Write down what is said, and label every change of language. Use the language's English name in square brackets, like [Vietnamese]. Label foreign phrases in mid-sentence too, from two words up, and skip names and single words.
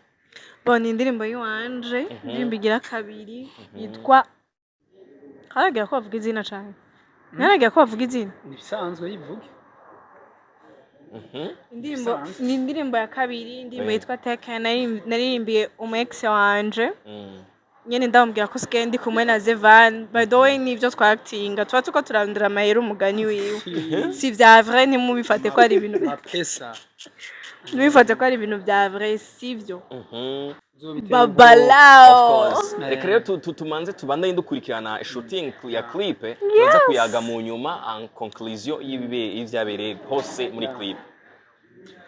[Rundi] Ni indirimbo yiwanje, indirimbo igira kabiri yitwa Haragira ko bavuga izina cyane. Naragira ko bavuga izina. Nibisanzwe yivuge. Ni indirimbo ya kabiri, indirimbo yitwa Teka naririmbiye ex wanje. Nyene ndamubwira ko sigaye ndi kumwe na Zivan. [English] By the way [Rundi] nivyo twactinga. Tuba tuko turandura amahera umugani wiwe. Si vya vrai ntimubifate ko ari ibintu pesa. Ntimubifate ko ari ibintu vya vrai sivyo. Babalao. Reka rero tumanze tubandanye dukurikirana shooting ya clip tuza kuyaga mu nyuma [French] en conclusion [Rundi] y'ibyabereye hose muri clip.